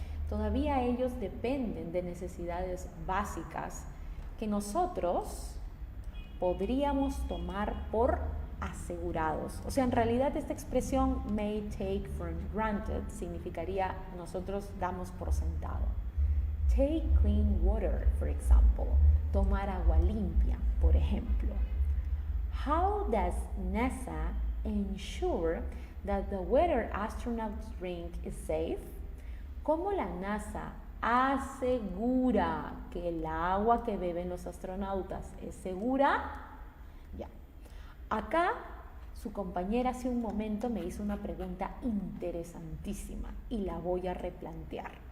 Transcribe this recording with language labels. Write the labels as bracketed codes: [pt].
[es] Todavía ellos dependen de necesidades básicas que nosotros podríamos tomar por asegurados. O sea, en realidad esta expresión [en] may take for granted [es] significaría nosotros damos por sentado. [en] Take clean water, for example. [es] Tomar agua limpia, por ejemplo. [en] How does NASA ensure that the water astronauts drink is safe? [es] ¿Cómo la NASA asegura que el agua que beben los astronautas es segura? Ya. Acá su compañera hace un momento me hizo una pregunta interesantísima y la voy a replantear.